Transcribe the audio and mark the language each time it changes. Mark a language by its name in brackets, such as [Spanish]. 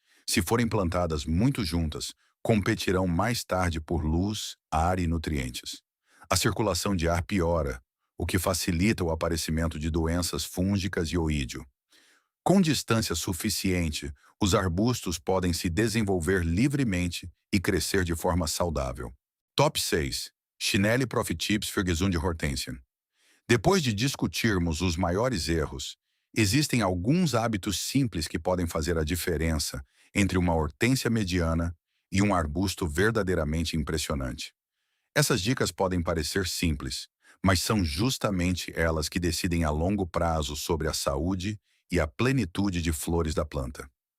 [Portuguese] Se forem plantadas muito juntas, competirão mais tarde por luz, ar e nutrientes. A circulação de ar piora, o que facilita o aparecimento de doenças fúngicas e oídio. Com distância suficiente, os arbustos podem se desenvolver livremente e crescer de forma saudável. Top 6. [German] Schnelle Profitipps für gesunde Hortensien. [Portuguese] Depois de discutirmos os maiores erros, existem alguns hábitos simples que podem fazer a diferença entre uma hortênsia mediana e um arbusto verdadeiramente impressionante. Essas dicas podem parecer simples, mas são justamente elas que decidem a longo prazo sobre a saúde e a plenitude de flores da planta.